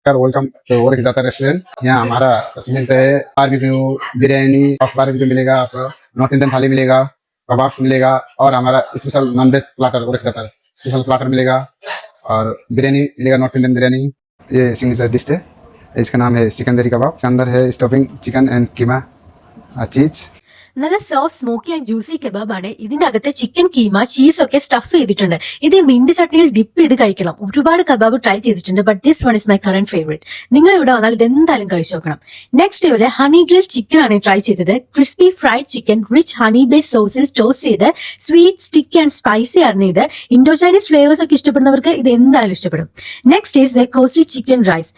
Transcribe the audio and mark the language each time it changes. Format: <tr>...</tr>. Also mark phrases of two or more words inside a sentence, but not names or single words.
<en>Welcome to</en> <hi>ओरिकदाता रेस्टोरेंट। यहाँ हमारा मिलता है बारबेक्यू, बिरयानी और बारबेक्यू मिलेगा, आपको</hi> <en>North Indian</en> <hi>थाली मिलेगा, कबाब्स मिलेगा और हमारा</hi> <en>special non veg platter</en> <hi>ओरिकदाता</hi> <en>special platter</en> <hi>मिलेगा और बिरयानी मिलेगा,</hi> <en>North Indian</en> <hi>बिरयानी। ये</hi> <en>signature dish</en> <hi>है, इसका नाम है सिकंदरी कबाब। के अंदर है</hi> <en>stuffing chicken and keema cheese.</en> <ml>നല്ല</ml> <en>soft smoky and juicy</en> <ml>കബാബാണ്. ഇതിന്റെ അകത്ത് ചിക്കൻ കീമ ചീസൊക്കെ സ്റ്റഫ് ചെയ്തിട്ടുണ്ട്. ഇത് മിന്റ് ചട്നിയിൽ ഡിപ്പ് ചെയ്ത് കഴിക്കണം. ഒരുപാട് കബാബ് ട്രൈ ചെയ്തിട്ടുണ്ട്,</ml> <en>But this one is my current favourite.</en> <ml>നിങ്ങൾ ഇവിടെ വന്നാൽ ഇത് എന്തായാലും കഴിച്ചു നോക്കണം. നെക്സ്റ്റ് ഇവിടെ</ml> <en>honey grill chicken</en> <ml>ആണ് ട്രൈ ചെയ്തത്.</ml> <en>crispy fried chicken rich honey base</en> <ml>സോസിൽ ടോസ്റ്റ് ചെയ്ത്</ml> <en>sweet sticky and spicy</en> <ml>ആയിരുന്നു ഇത്.</ml> <en>Indo Chinese flavours</en> <ml>ഒക്കെ ഇഷ്ടപ്പെടുന്നവർക്ക് ഇത് എന്തായാലും ഇഷ്ടപ്പെടും.</ml> <en>Next is the coasty chicken rice.</en>